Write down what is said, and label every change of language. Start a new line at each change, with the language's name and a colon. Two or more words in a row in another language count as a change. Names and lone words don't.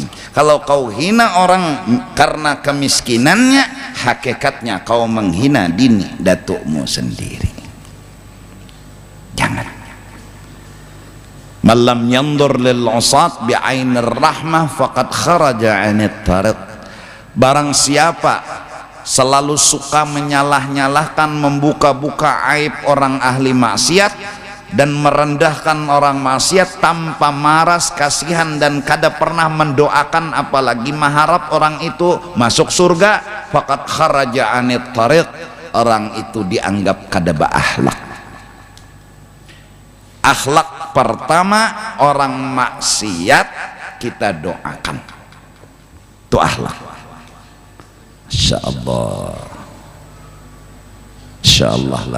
Indonesian: Kalau kau hina orang karena kemiskinannya, hakikatnya kau menghina dini datumu sendiri.
Arabic: Jangan. Malam ينظر للعصاة بعين الرحمة فقد خرج عن الطريق.
Indonesian: Barang siapa selalu suka menyalah-nyalahkan, membuka-buka aib orang ahli maksiat dan merendahkan orang maksiat tanpa maras, kasihan dan kada pernah mendoakan apalagi mengharap orang itu masuk surga,
Arabic: فقد خرج عن الطريق,
Indonesian: orang itu dianggap kada berakhlak. Akhlak pertama orang maksiat kita doakan, itu akhlak. Insyaallah, insyaallah lah.